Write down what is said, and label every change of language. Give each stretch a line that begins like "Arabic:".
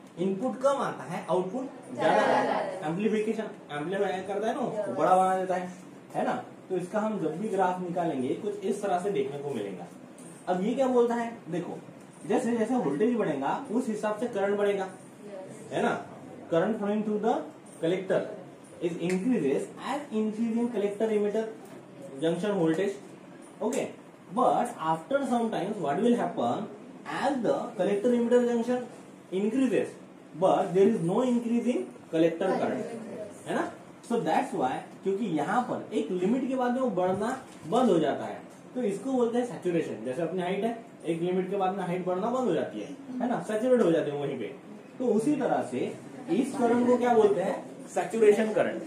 Hindi: Input कम आता है, output ज्यादा, एम्पलीफिकेशन एम्पलीफाई करता है ना, बड़ा बना देता है ना। तो इसका हम जब भी ग्राफ निकालेंगे कुछ इस तरह से देखने को मिलेगा। अब ये क्या बोलता है, देखो जैसे जैसे वोल्टेज बढ़ेगा उस हिसाब से करंट बढ़ेगा, है ना।
English: Current flowing through the collector is increases as increase in collector emitter junction voltage. Okay, but after some times what will happen, as the collector emitter junction increases but there is no increase in collector current, है ना। So that's why,
Hindi: क्योंकि यहाँ पर एक limit के बाद में वो बढ़ना बंद हो जाता है, तो इसको बोलते हैं सैचुरेशन। जैसे अपनी हाइट है, एक लिमिट के बाद में हाइट बढ़ना बंद हो जाती है ना, सैचुरेट हो जाते हैं वहीं पे। तो उसी तरह से इस करंट को क्या बोलते हैं, सैचुरेशन करंट।